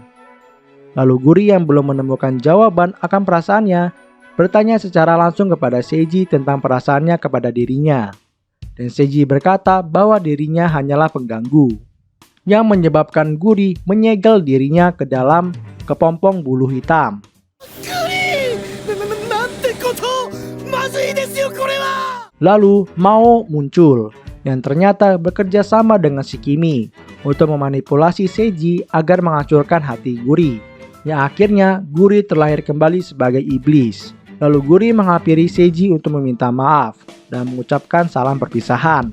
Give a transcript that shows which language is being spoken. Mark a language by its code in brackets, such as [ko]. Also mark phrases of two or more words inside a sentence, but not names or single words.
[id] Lalu Guri yang belum menemukan jawaban akan perasaannya bertanya secara langsung kepada Seiji tentang perasaannya kepada dirinya. Dan Seiji berkata bahwa dirinya hanyalah pengganggu, yang menyebabkan Guri menyegel dirinya ke dalam kepompong bulu hitam. Guri! [ja] なんてこと! まずいですよ、これは! [id] Lalu Mao muncul yang ternyata bekerja sama dengan Shikimi untuk memanipulasi Seiji agar menghancurkan hati Guri. Yang akhirnya Guri terlahir kembali sebagai iblis. Lalu Guri menghampiri Seiji untuk meminta maaf dan mengucapkan salam perpisahan.